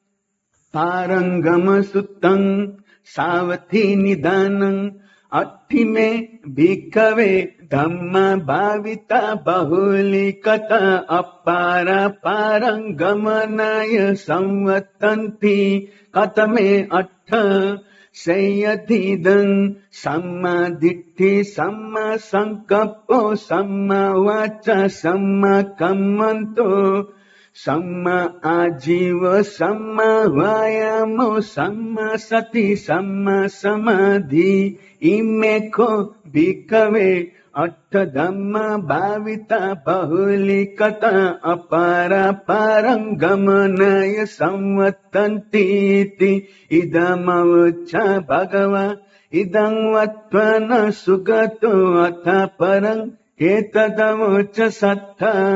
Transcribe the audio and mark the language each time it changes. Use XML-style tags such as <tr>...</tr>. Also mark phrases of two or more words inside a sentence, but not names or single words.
<pi>पारंगम सुत्तं सावथी निदानं अट्ठिमे भिक्खवे धम्मा भाविता बहुलीकता अपारा पारंगमनाय संवत्तन्ति कथमे अट्ठ शय्यथिदं सम्मा दिट्ठि सम्मा संकप्पो सम्मा वाचा सम्मा कम्मन्तो सम्मा आजीव सम्मा वायामो सम्मा सति सम्मा समाधि इमे को भिक्खवे अट्ठ धम्म भाविता बहुलिकता अपारा पारं गमनय संवत्तन्तीति इदमवच्च भगवा इदं वत्वा न सुगतो अथ परं एतदवोच सत्ता</pi>